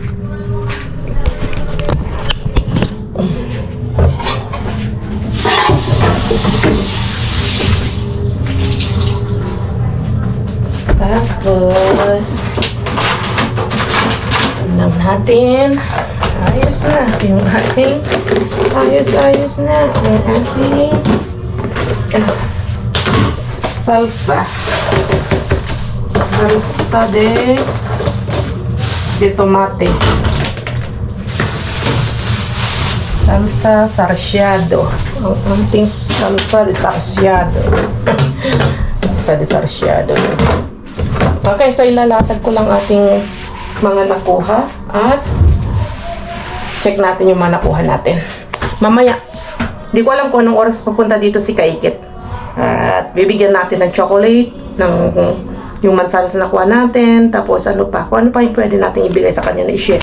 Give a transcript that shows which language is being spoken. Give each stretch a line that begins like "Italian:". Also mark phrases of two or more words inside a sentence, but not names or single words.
Filipino: Tapos lang natin. Ayos na yung ating ayos na ang ating
Spanish: salsa de tomate,
Filipino: salsa sarsyado, ang ating salsa de sarsyado. Okay, so ilalatag ko lang ating mga nakuha at check natin yung mga nakuha natin. Mamaya, di ko alam kung anong oras papunta dito si Kaikit. At bibigyan natin ng chocolate, ng yung mansanas na nakuha natin, tapos kung ano pa yung pwede natin ibigay sa kanya na i-share.